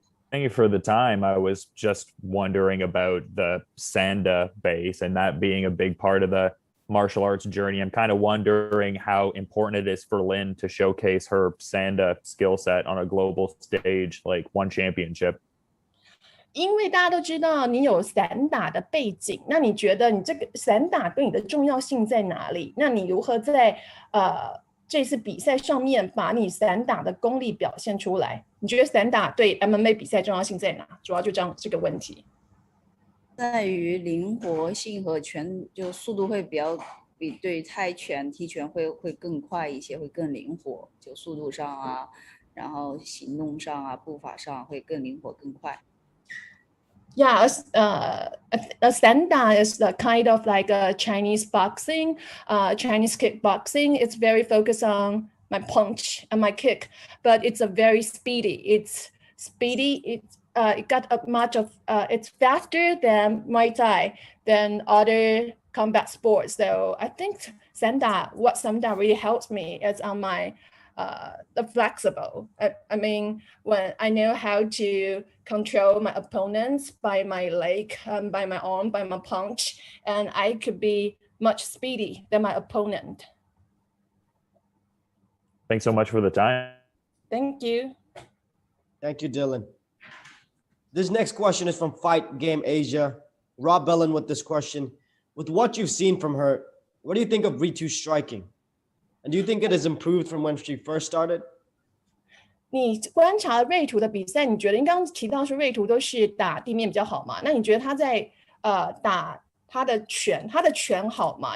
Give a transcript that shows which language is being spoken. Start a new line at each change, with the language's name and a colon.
English: Thank you for the time. I was just wondering about the Sanda base and that being a big part of the martial arts journey. I'm kind of wondering how important it is for Lin to showcase her Sanda skill set on a global stage, like one championship.
Chinese: 因为大家都知道你有散打的背景，那你觉得你这个散打对你的重要性在哪里？那你如何在这次比赛上面把你散打的功力表现出来？你觉得散打对 MMA 比赛重要性在哪？主要就这个问题。在于灵活性和就速度会比对泰拳、踢拳会更快一些，会更灵活，就速度上啊，然后行动上啊，步伐上会更灵活更快。
English: Yeah, a Sanda is the kind of like a Chinese boxing, Chinese kickboxing. It's very focused on my punch and my kick, but it's a very speedy. It's speedy. It got a much of it's faster than Muay Thai, than other combat sports. So I think what Sanda really helps me is on my the flexible. I mean, when I know how to control my opponents by my leg, by my arm, by my punch, and I could be much speedy than my opponent. Thanks so much for the time. Thank you. Thank you, Dylan. This next question is from Fight Game Asia. Rob Bellin with this question. With what you've seen from her, what do you think of Ritu's striking? And do you think it has improved from when she first started?
Chinese: 你观察瑞图的比赛，你觉得你刚刚提到说瑞图都是打地面比较好嘛？那你觉得他在打他的拳好吗？